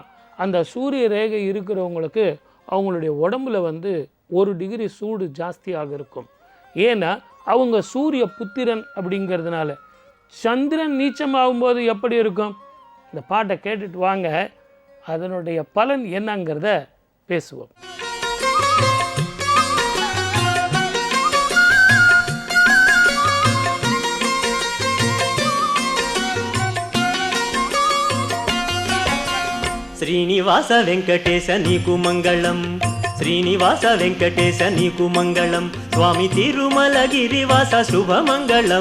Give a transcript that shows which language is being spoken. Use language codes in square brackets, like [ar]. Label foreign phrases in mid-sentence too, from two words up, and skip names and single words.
[ta] அந்த சூரிய ரேகை இருக்கிறவங்களுக்கு அவங்களுடைய உடம்புல 1 டிகிரி சூடு ஜாஸ்தியாக இருக்கும். ஏன்னா அவங்க சூரிய புத்திரன் அப்படிங்கிறதுனால. சந்திரன் நீச்சமாகும்போது எப்படி இருக்கும்? இந்த பாட்டை கேட்டுட்டு வாங்க, அதனுடைய பலன் என்னங்கிறத பேசுவோம். [te] శ్రీనివాస వెంకటేశ నీకు మంగళం, శ్రీనివాస వెంకటేశ నీకు మంగళం, స్వామి తిరుమలగిరివాస శుభమంగళం.